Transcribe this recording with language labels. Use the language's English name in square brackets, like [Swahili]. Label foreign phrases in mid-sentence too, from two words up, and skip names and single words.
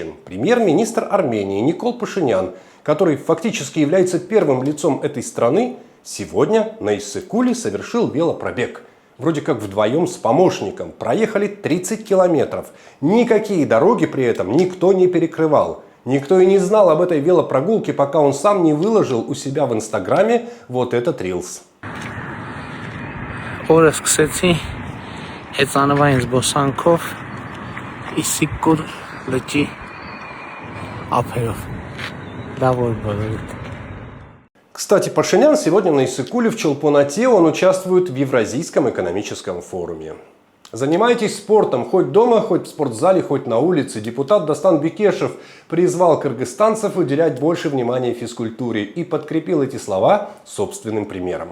[Russian] Премьер-министр Армении Никол Пашинян, который фактически является первым лицом этой страны, сегодня на Иссык-Куле совершил велопробег. Вроде как вдвоем с помощником. Проехали 30 километров. Никакие дороги при этом никто не перекрывал. Никто и не знал об этой велопрогулке, пока он сам не выложил у себя в Инстаграме вот этот рилс. [Armenian] Օրս սկսեցի հեծանվային զբոսանքով Իսիք-Կուլ լճի ափերով։ Լավ օր բոլորիդ։ [Russian] Кстати, Пашинян сегодня на Иссык-Куле в Чолпон-Ате, он участвует в Евразийском экономическом форуме. Занимайтесь спортом хоть дома, хоть в спортзале, хоть на улице. Депутат Дастан Бекешев призвал кыргызстанцев уделять больше внимания физкультуре и подкрепил эти слова собственным примером.